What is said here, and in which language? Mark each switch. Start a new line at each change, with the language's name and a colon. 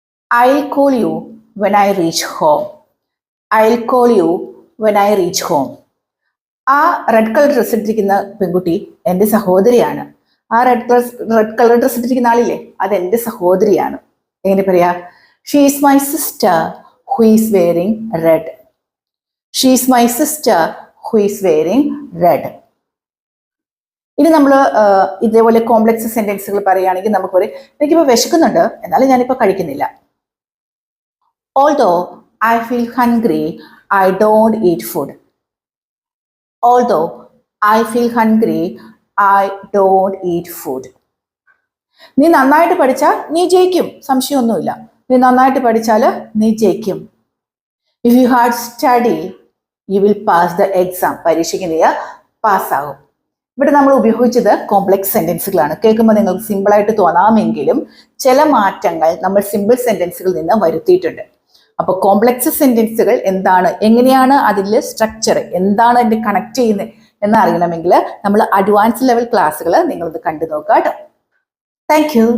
English: I'll call you when I reach home. I'll call you when I reach home.
Malayalam: ആ red colour dress ഇട്ടിരിക്കുന്ന പെൺകുട്ടി എൻ്റെ സഹോദരിയാണ്. ആ റെഡ് കളർ ഡ്രസ് ഇട്ടിരിക്കുന്ന ആളില്ലേ, അത് എൻ്റെ സഹോദരിയാണ്. എങ്ങനെ പറയാ?
English: She is my sister who is wearing red. She is my sister who is wearing red.
Malayalam: ഇനി നമ്മൾ ഇതേപോലെ കോംപ്ലക്സ് സെന്റൻസുകൾ പറയുകയാണെങ്കിൽ നമുക്ക് പറയും, എനിക്കിപ്പോൾ വിശക്കുന്നുണ്ട്, എന്നാലും ഞാനിപ്പോൾ കഴിക്കുന്നില്ല.
English: Although I feel hungry, I don't eat food. Although I feel hungry, I don't eat food.
Malayalam: നീ നന്നായിട്ട് പഠിച്ചാൽ നീ ജയിക്കും, സംശയമൊന്നുമില്ല. നീ നന്നായിട്ട് പഠിച്ചാൽ നീ ജയിക്കും.
English: If you hard study, you will pass the exam.
Malayalam: പരീക്ഷയ്ക്ക് നീ പാസ്സാകും. ഇവിടെ നമ്മൾ ഉപയോഗിച്ചത് കോംപ്ലക്സ് സെന്റൻസുകളാണ്. കേൾക്കുമ്പോൾ നിങ്ങൾക്ക് സിമ്പിളായിട്ട് തോന്നാമെങ്കിലും ചില മാറ്റങ്ങൾ നമ്മൾ സിമ്പിൾ സെന്റൻസുകളിൽ നിന്ന് വരുത്തിയിട്ടുണ്ട്. അപ്പോൾ കോംപ്ലക്സ് സെന്റൻസുകൾ എന്താണ്, എങ്ങനെയാണ് അതിൽ സ്ട്രക്ചർ, എന്താണ് അതിൻ്റെ കണക്ട് ചെയ്യുന്നത് എന്ന് അറിയണമെങ്കിൽ നമ്മൾ അഡ്വാൻസ് ലെവൽ ക്ലാസ്സുകൾ നിങ്ങളത് കണ്ടു നോക്കുക കേട്ടോ. Thank you.